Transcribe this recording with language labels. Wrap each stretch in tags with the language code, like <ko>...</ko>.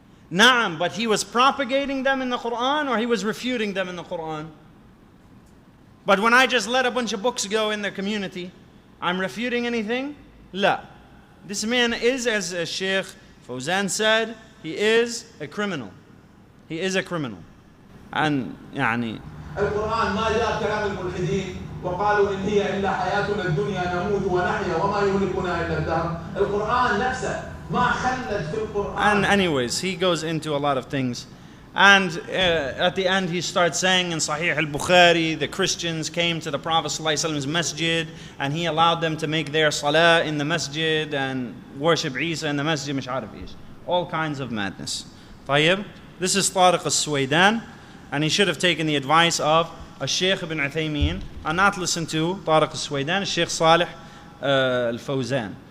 <en>Naam, but he was propagating them in the Quran, or he was refuting them in the Quran? But when I just let a bunch of books go in the community, I'm refuting anything? La. This man is, as Shaykh Fawzan said, he is a criminal. He is a criminal. And يعني</en> <ar>القرآن ما جاء كلام الملحدين وقالوا إن هي إلا حياتنا الدنيا نموت ونحيا وما يهلكنا إلا الدهر. القرآن نفسه ما خلد في القرآن.</ar> <en>And anyways, he goes into a lot of things. And at the end he starts saying in Sahih al-Bukhari, the Christians came to the Prophet ﷺ's masjid and he allowed them to make their salah in the masjid and worship Isa in the masjid,</en> <ar>مش عارف إيش.</ar> <en>All kinds of madness. طيب, this is Tariq Suwaidan, and he should have taken the advice of Shaykh ibn Uthaymin and not listened to Tariq Suwaidan, Shaykh Salih al-Fawzan.</en>